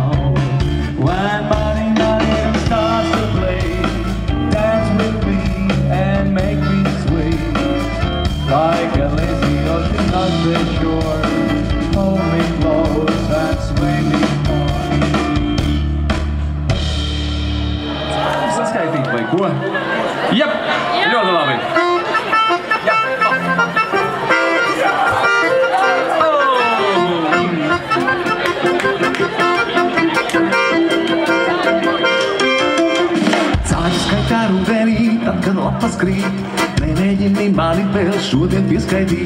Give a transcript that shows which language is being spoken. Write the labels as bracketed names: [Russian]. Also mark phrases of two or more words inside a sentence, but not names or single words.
[English] When my rhythm starts to play, dance with me and make me sway. Like a lazy ocean on the shore, hold me close and sway me more. [Latvian] Saskaitīt vai ko? Jep! Ļoti labi! Skaitā rudenī, tad, kad lapas krīt, nemēģini mani vēl šodien pieskaitīt.